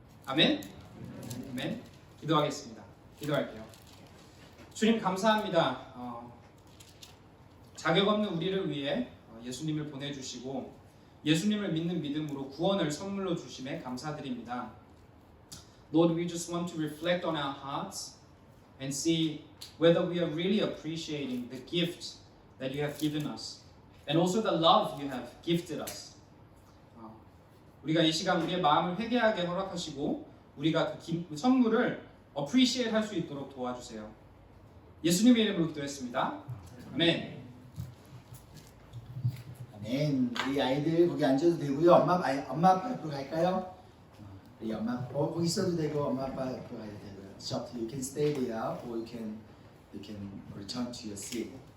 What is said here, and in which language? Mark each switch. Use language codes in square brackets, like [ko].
[ko] 아멘. 아멘. 기도하겠습니다. 기도할게요. 주님 감사합니다. 자격 없는 우리를 위해 예수님을 보내주시고 예수님을 믿는 믿음으로 구원을 선물로 주심에 감사드립니다. [en] Lord, we just want to reflect on our hearts and see whether we are really appreciating the gift that you have given us and also the love you have gifted us. [ko] 우리가 이 시간 우리의 마음을 회개하게 허락하시고 우리가 그 선물을 appreciate 할 수 있도록 도와주세요. 예수님의 이름으로 기도했습니다. 아멘. 아멘. 우리 아이들 거기 앉아도 되고요. 엄마 아빠 옆으로 갈까요? 우리 엄마 거기 있어도 되고 엄마 아빠 옆으로 가도 되고요. [en] It's up to you. You can stay there or you can return to your seat.